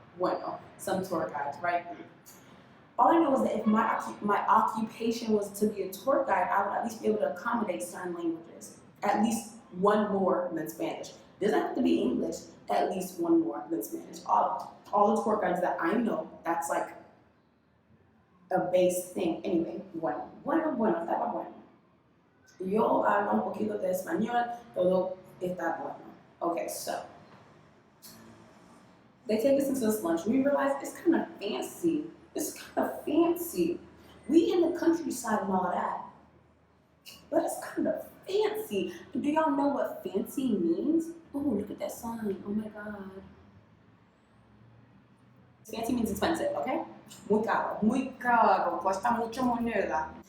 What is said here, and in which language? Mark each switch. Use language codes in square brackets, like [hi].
[es] Bueno, [en] some tour guides, right? All I know is that if my occupation was to be a tour guide, I would at least be able to accommodate certain languages. At least one more than Spanish. Doesn't have to be English, at least one more than Spanish. All the tour guides that I know, that's like a base thing. [es] Anyway, bueno, estaba bueno. Yo hablo un poquito de español, todo está bueno. [en] Okay, so they take us into this lunch. We realize it's kind of fancy. It's kind of fancy. We in the countryside and all that, but it's kind of fancy. Do y'all know what fancy means? Oh, look at that sign. Oh my God. Fancy means expensive, okay? [es] Muy caro, cuesta mucha moneda.